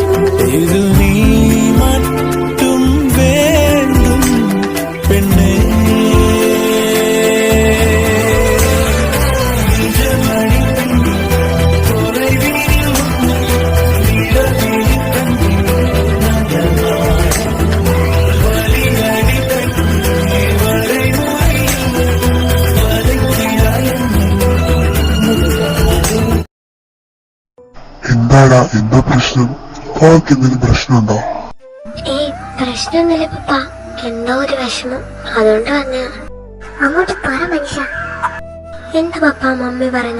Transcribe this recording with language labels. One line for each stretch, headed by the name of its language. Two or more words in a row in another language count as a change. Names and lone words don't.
Tamil: இது நீ மட்டும் வேண்டும் பெண்ணே நிஜமணி தொலைவில் நிழலில் வலியடி பெண்ணே வரைமுறையில் வதைக்கிறாய்
Malayalam: എന്താടാ എന്താ പ്രശ്നം? അവൾക്ക് എന്തെങ്കിലും പ്രശ്നമുണ്ടോ? പ്രശ്നമൊന്നുമില്ല പപ്പ, എന്തോ ഒരു വിഷമം, അതുകൊണ്ട് വന്ന. അങ്ങോട്ട് പറ മനുഷ്യ. എന്താ പപ്പ മമ്മി പറഞ്ഞ?